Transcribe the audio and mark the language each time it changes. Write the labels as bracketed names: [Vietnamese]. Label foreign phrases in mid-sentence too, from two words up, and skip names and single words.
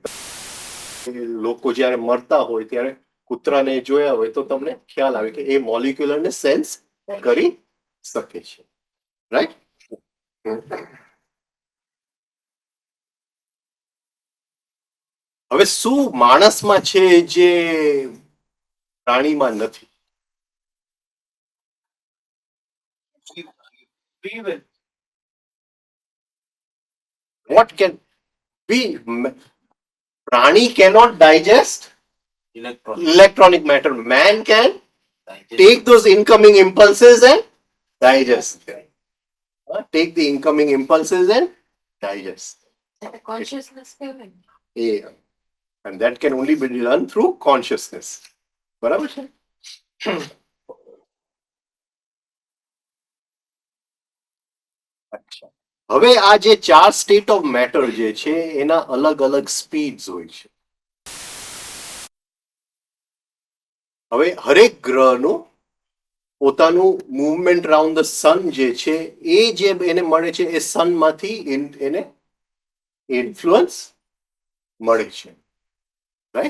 [Gujarati] લોકો જ્યારે મરતા હોય ત્યારે કૂતરાને જોયા હોય તો તમને ખ્યાલ આવે કે એ મોલિક્યુલર ને સેન્સ કરી શકે છે, રાઈટ? હવે શું માણસમાં છે જે પ્રાણીમાં નથી? [English] What can be? Prani cannot digest ઇલેક્ટ્રોનિક electronic matter. Man can take those incoming impulses and digest them. Take the incoming impulses and digest. [Gujarati] કોન્શિયસનેસ કહેવાય. [English] Yeah. And that can only be done through consciousness. [Gujarati] બરાબર છે? અચ્છા. હવે આ જે 4 [English] state of matter [Gujarati] જે છે એના અલગ અલગ સ્પીડ્સ હોય છે. હવે હરેક ગ્રહનું પોતાનું મૂવમેન્ટ [English] round the sun [Gujarati] જે છે એ જે એને મળે છે એ સનમાંથી એને ઇન્ફ્લુઅન્સ મળે છે, રાઈટ?